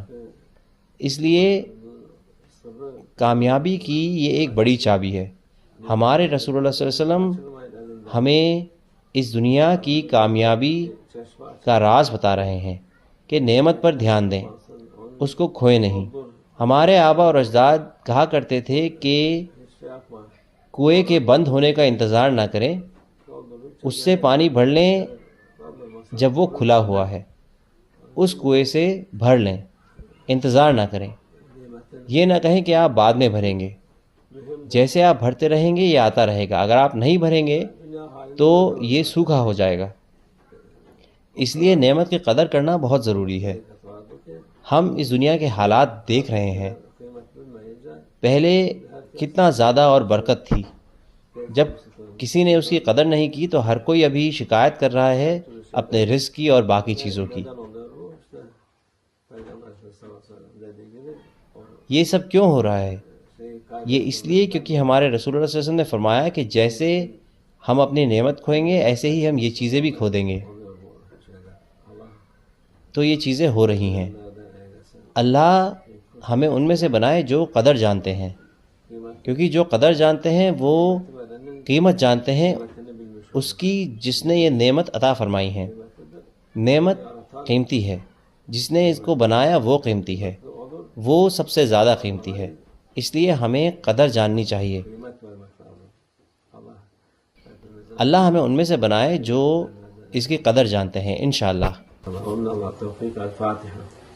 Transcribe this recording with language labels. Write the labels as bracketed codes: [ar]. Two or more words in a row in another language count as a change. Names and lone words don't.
[ur] اس لیے کامیابی کی یہ ایک بڑی چابی ہے. ہمارے رسول اللہ [ar] صلی اللہ علیہ وسلم [ur] ہمیں اس دنیا کی کامیابی کا راز بتا رہے ہیں کہ نعمت پر دھیان دیں، اس کو کھوئے نہیں. ہمارے آبا اور اجداد کہا کرتے تھے کہ [tr] şey yapma. [ur] کنویں کے بند ہونے کا انتظار نہ کریں، اس سے پانی بھر لیں جب وہ کھلا ہوا ہے. اس کنویں سے بھر لیں، انتظار نہ کریں. یہ نہ کہیں کہ آپ بعد میں بھریں گے. جیسے آپ بھرتے رہیں گے یہ آتا رہے گا، اگر آپ نہیں بھریں گے تو یہ سوکھا ہو جائے گا. اس لیے نعمت کی قدر کرنا بہت ضروری ہے. ہم اس دنیا کے حالات دیکھ رہے ہیں، پہلے کتنا زیادہ اور برکت تھی. جب کسی نے اس کی قدر نہیں کی تو ہر کوئی ابھی شکایت کر رہا ہے اپنے رزق کی اور باقی چیزوں کی. [tr] Neden oluyor bu? İşte Peygamber [ar] صلى الله عليه وسلم [tr] dediği gibi o [ur] یہ سب کیوں ہو رہا ہے؟ [tr] şeyi [ur] یہ اس لیے کیونکہ ہمارے رسول اللہ [ar] صلی اللہ علیہ وسلم [ur] نے فرمایا کہ جیسے ہم اپنی نعمت کھوئیں گے ایسے ہی ہم یہ چیزیں بھی کھو دیں گے. [tr] kayboluyor bu şeyler. Allah [ur] تو یہ چیزیں ہو رہی ہیں. [tr] nereden eylesin. [ur] اللہ ہمیں ان میں سے بنائے جو قدر جانتے ہیں، [tr] Kıymet [ur] کیونکہ جو قدر جانتے ہیں وہ [tr] verenin [ur] قیمت جانتے ہیں [tr] kıymetini bilmiş [ur] اس کی جس نے یہ نعمت عطا فرمائی ہے. نعمت قیمتی ہے، جس نے اس کو بنایا وہ قیمتی ہے، [tr] olur. [ur] وہ سب سے زیادہ قیمتی ہے. اس لیے ہمیں قدر جاننی چاہیے. [tr] Kıymet vermek lazım. Allah hepimize [ur] اللہ ہمیں ان میں سے بنائے جو اس کی قدر جانتے ہیں انشاءاللہ. [tr] Allah tevfik. El Fatiha.